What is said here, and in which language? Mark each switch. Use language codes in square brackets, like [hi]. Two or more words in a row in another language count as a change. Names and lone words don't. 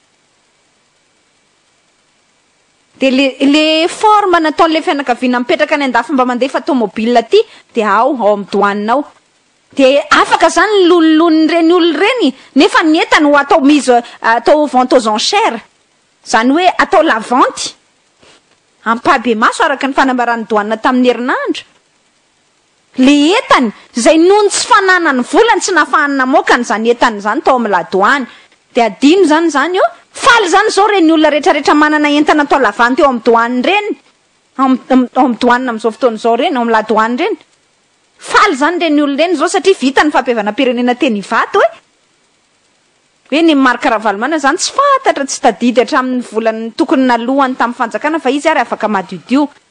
[mg] De le forme nataon'le fianakaviana mipetraka any andafy mba mandefa tomobile ty de ao amin'ny douane ao de afaka zany lolon'ny reny olona reny nefa ny entany ho atao vente [fr] aux enchères [mg] zany hoe atao [fr] la vente [mg] ampabe maso araka ny fanambarany douane tamin'ny herinandro le entany zay nohony tsy fananany volany tsy nafahany namokany zany entany zany tao amin'ny [fr] la douane [mg] de adino zany io faly zany zao reny olona rehetrarehetra manana entana atao [fr] la vente [mg] eo amin'ny douane reny amin'ny douane amin'izao fotoana zao reny amin'ny [fr] la douane [mg] reny faly zany reny olona reny zao satria vita ny fampihavanam-pirenena teny ivato hoe ny Marikaravalomana zany tsy fantatra tsy tadidy hatramin'ny volany tokony nalohany tamin'ny fanjakana fa izy ary afaka madiodio.